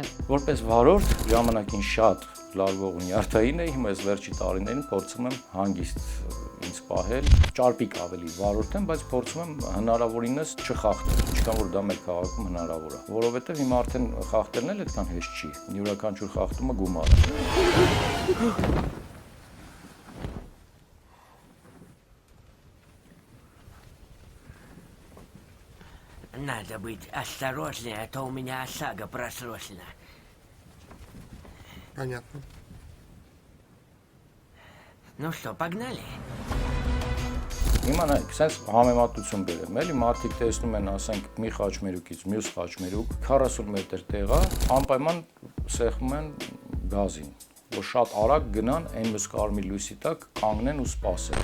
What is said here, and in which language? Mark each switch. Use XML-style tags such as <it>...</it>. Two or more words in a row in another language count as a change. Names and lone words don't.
<hy>Որպես վարորդ ժամանակին շատ լարվող ու նյարդային էի, հիմա այս վերջի տարիներին փորձում եմ հանգիստ ինձ պահել, ճարպիկ ավելի վարորդ եմ, բայց փորձում եմ հնարավորինս չխախտել, ինչքան որ դա մեր քաղաքում հնարավոր է, որովհետեւ հիմա արդեն խախտելն էլ այդքան հեշտ չի, յուրաքանչյուր խախտումը գումար է։</hy> <ru>Надо быть осторожнее, а то у меня ОСАГО просрочена. Понятно. Ну что, погнали?</ru> <hy>Հիմա նայեք, sense համեմատություն բերեմ, էլի մարդիկ տեսնում են, ասենք, մի խաչմերուկից մյուս խաչմերուկ 40 մետր տեղա, անպայման սեղմում են գազին, որ շատ արագ գնան այն մյուս կարմիր լույսի տակ կանգնեն ու սպասեն։</hy>